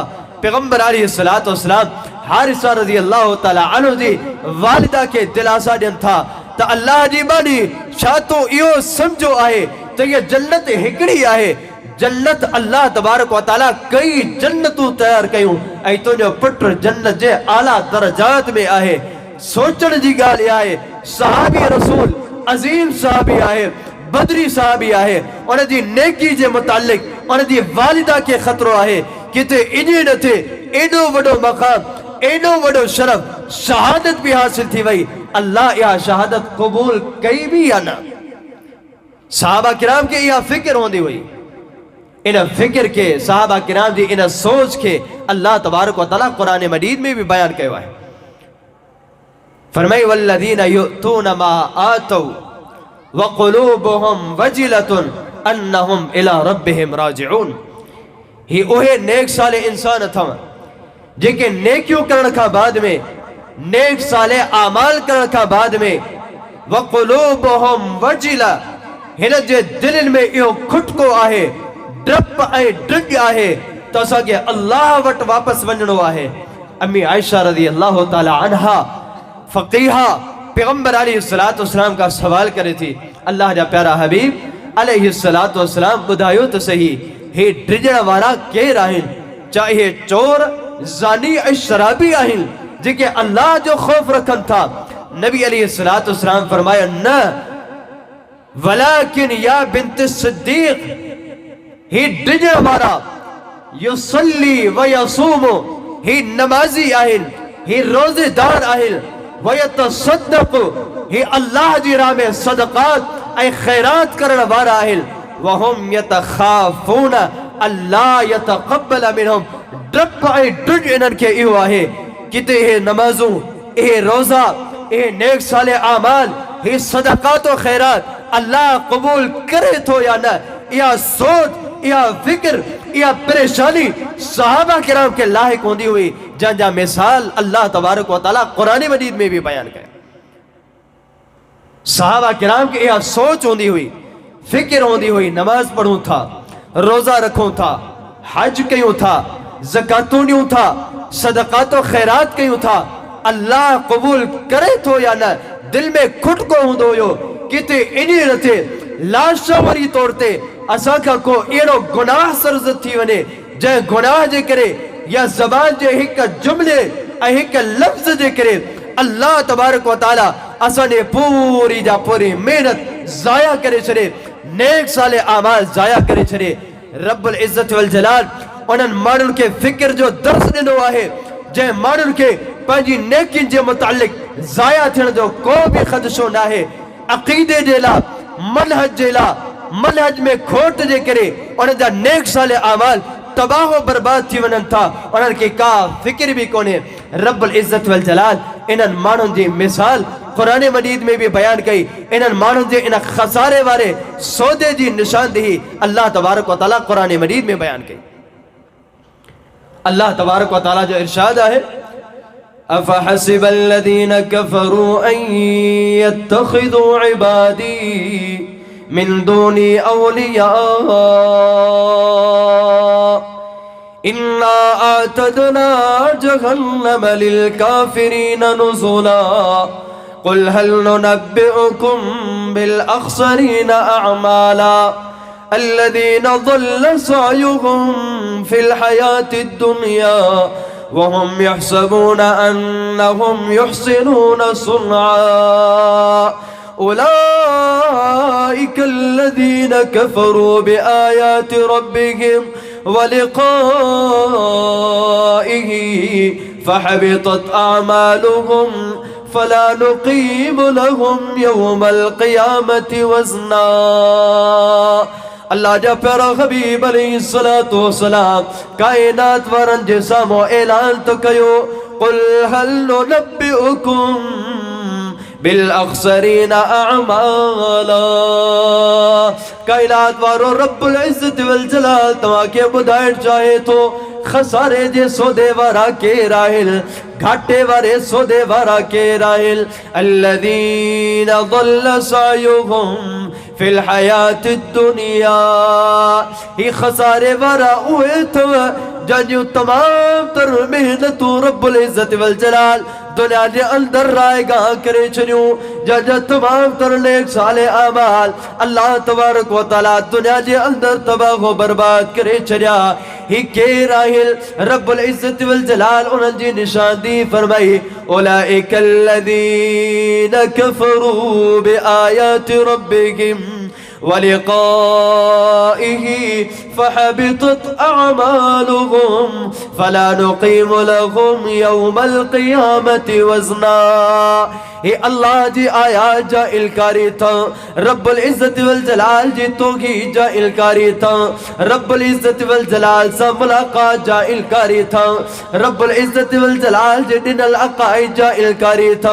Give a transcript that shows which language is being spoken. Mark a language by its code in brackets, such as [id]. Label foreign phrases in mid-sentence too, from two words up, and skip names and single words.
[sd] पैगंबर [ar] عليه الصلاة والسلام [sd] हारिसा [ar] رضي الله تعالى عنه [sd] जी वालिदा के दिलासा ॾियनि था त अल्लाह जी बानी छा तो इहो समझो आहे त इहा जन्नत हिकिड़ी आहे। जन्नत [ar] الله تبارك وتعالى [sd] कई जन्नतूं तैयार कयूं ऐं तुंहिंजो पुट जन्नत जे आला दर्जात में आहे। सोचण जी ॻाल्हि आहे, सहाबी रसूल अज़ीम सहाबी आहे, बदरी सहाबी आहे, उन जी नेकी जे मुतालिक उन जी वालिदा के खतरो आहे किते इन्हे न थे एॾो वॾो मक़ाम, एॾो वॾो शरफ, शहादत भी हासिल थी वई। अल्लाह इहा शहादत क़बूल कई भी या न? सहाबा किराम के इहा फिक्र हूंदी हुई। इन फिक्र के सहाबा किराम जी इन सोच के [ar] الله تبارك وتعالى [sd] कुरान मजीद में भी बयान किया है। [ar] फरमाई والذين يؤتون ما آتوا وقلوبهم وجلة أنهم إلى ربهم راجعون. [sd] ही ओहे नेक साले इंसान अथव जेके नेकियों करण का बाद में, नेक साले आमाल करण का बाद में, [ar] وقلوبهم وجلة, [sd] हिन जे दिलनि में इहो खुटको आहे, डप ऐं ड्रिज आहे त असांखे अल्लाह वटि वापसि वञणो आहे। अम्मी आयशा [ar] رضي الله تعالى عنها [sd] फ़क़ीहा पैगंबर [ar] عليه الصلاة والسلام [sd] का सवाल करे थी, अल्लाह जा प्यारा हबीब [ar] عليه الصلاة والسلام [sd] ॿुधायो त सही हे ड्रिजण वारा केर आहिनि? चाहे चोर, ज़ानी ऐं शराबी आहिनि जेके अल्लाह जो ख़ौफ़ रखनि था? नबी [ar] عليه الصلاة والسلام [sd] फरमाया न, [ar] ولكن يا بنت الصديق, [sd] ही ड्रिजण वारा [ar] يصلي ويصوم, [sd] ही नमाजी आहिनि, ही रोज़ेदार आहिनि, [ar] ويتصدق, [sd] ही अल्लाह जी राह में सदक़ात ऐं ख़ैरात करण वारा आहिनि, [ar] وهم يتخافون الله يتقبل منهم. [sd] डप ऐं ड्रिज इन्हनि खे इहो आहे किते हे नमाज़ूं, इहे रोज़ा, इहे नेक साले आमाल, हे सदक़ात व ख़ैरात अल्लाह क़बूल करे थो या न? इहा सोच, इहा फिक्र, इहा परेशानी सहाबा किराम के लायक होंदी हुई, जंहिंजा मिसाल [ar] الله تبارك وتعالى [sd] कुरान मजीद में भी बयान कया। सहाबा किराम के इहा सोच होंदी हुई, फिक्र होंदी हुई, नमाज पढ़ूं था, रोजा रखूं था, हज कयूं था, ज़कातूं ॾियूं था, सदक़ात व ख़ैरात कयूं था, अल्लाह क़बूल करे थो या न? दिल में खुटको हूंदो हुयो किते इन्हे न थे लाशवरी तौर ते असां खां को अहिड़ो गुनाह सरज़द थी वञे जंहिं गुनाह जे करे या ज़बान जे हिक जुमले ऐं हिक लफ़्ज़ जे करे [ar] الله تبارك وتعالى [sd] असांजे पूरी जा पूरी मेहनत ज़ाया करे छॾे, नेक साले आमाल ज़ाया करे छॾे। [ar] رب العزة والجلال [sd] उन्हनि माण्हुनि खे फिक्र जो दर्स ॾिनो आहे जंहिं माण्हुनि खे पंहिंजी नेकियुनि जे मुतालिक ज़ाया थियण जो को भी ख़दशो ना है। अक़ीदे जे ला, मनहज जे ला, मनहज में खोट जे करे उन जा नेक साले आमाल तबाह बर्बाद थी वनन था। उन के का फिक्र भी कोने। [ar] رب العزة والجلال [sd] इनन मानुन जी मिसाल कुरान मजीद में भी बयान कई। इनन मानुन जे इन खसारे वाले सौदे जी निशानदेही [ar] الله تبارك وتعالى [sd] कुरान मजीद में बयान कई। [ar] الله تبارك وتعالى [sd] जो इरशाद है, [ar] أفحسب الذين كفروا أن يتخذوا عبادي من دوني أولياء إنا أعتدنا جهنم للكافرين نزلا قل هل ننبئكم بالأخسرين أعمالا الذين ضل سعيهم في الحياة الدنيا وهم يحسبون أنهم يحسنون صنعا أولئك الذين كفروا بآيات ربهم ولقائه فحبطت أعمالهم فلا نقيم لهم يوم القيامة وزنا. [sd] अल्लाह जा प्यारा हबीब [ar] عليه الصلاة والسلام [sd] कायनात वारन जे सामो ऐलान तो कयो, [ar] قل هل ننبئكم بالأخسرين أعمالا. [sd] कायनात वारो [ar] رب العزة والجلال [sd] तवा के बुधाइण चाहे तो खसारे जे सौदे वारा के राहिल, घाटे वारे सौदे वारा के राहिल। [ar] الذين ضل سعيهم في الحياة الدنيا, [sd] ही खसारे वारा उहे थव जंहिंजूं तमाम तर मेहनतूं [ar] رب العزة والجلال [sd] दुनिया जे अंदर रायगाह करे छॾियूं। जंहिंजा तमाम तर नेक साले आमाल [ar] الله تبارك وتعالى [sd] दुनिया जे अंदर तबाह बर्बाद करे छॾिया। ही केर आहिनि? [ar] رب العزة والجلال [sd] उन्हनि जी निशानी फरमाई, [ar] أولئك الذين كفروا بآيات ربهم ولقائه فحبطت أعمالهم فلا نقيم لهم يوم القيامة وزنا. [sd] हे अल्लाह जी आयात जा इलकारी था, [ar] رب العزة والجلال [sd] जी तौहीद जा इलकारी था, [ar] رب العزة والجلال [sd] सा मुलाकात जा इलकारी था, [ar] رب العزة والجلال [sd] जी दिनल अक़ाइद जा इलकारी था।